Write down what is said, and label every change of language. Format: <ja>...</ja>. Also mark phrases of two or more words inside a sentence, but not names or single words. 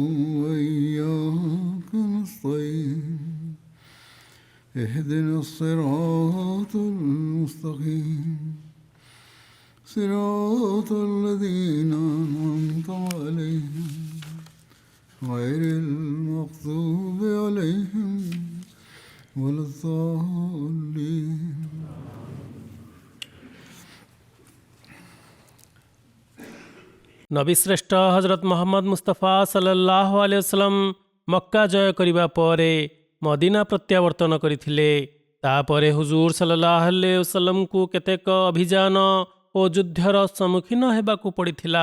<ar>وإياك نستعين اهدنا الصراط المستقيم صراط الذين أنعمت عليهم غير المغضوب عليهم ولا الضالين.</ar> <or>ନବୀଶ୍ରେଷ୍ଠ ହଜରତ ମହମ୍ମଦ ମୁସ୍ତଫା</or> <ar>صلى الله عليه وسلم</ar> <or>ମକ୍କା ଜୟ କରିବା ପରେ ମଦିନା ପ୍ରତ୍ୟାବର୍ତ୍ତନ କରିଥିଲେ। ତାପରେ ହୁଜୁର</or> <ar>صلى الله عليه وسلم</ar> <or>କେତେକ ଅଭିଯାନ ଓ ଯୁଦ୍ଧର ସମ୍ମୁଖୀନ ହେବାକୁ ପଡ଼ିଥିଲା।</or>